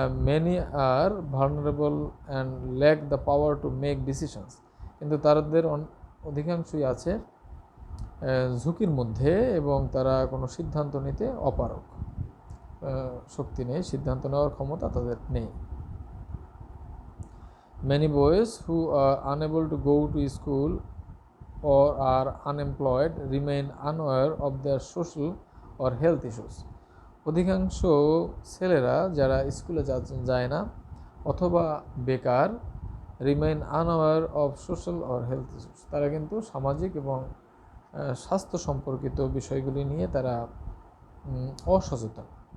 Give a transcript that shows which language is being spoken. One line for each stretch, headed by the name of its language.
English: Many are vulnerable and lack the power to make decisions.
Bangla: কিন্তু তাদের অধিকাংশই আছে ঝুঁকির মধ্যে এবং তারা কোনো সিদ্ধান্ত নিতে অপারগ, শক্তি নেই, সিদ্ধান্ত নেওয়ার ক্ষমতা তাদের নেই।
English: Many boys who are unable to go to school or are unemployed remain unaware of their social or health issues.
Bangla: অধিকাংশ ছেলেরা যারা স্কুলে যায় না অথবা বেকার,
English: remain unaware of social or health issues,
Bangla: তারা কিন্তু সামাজিক এবং স্বাস্থ্য সম্পর্কিত বিষয়গুলি নিয়ে তারা অসচেতন।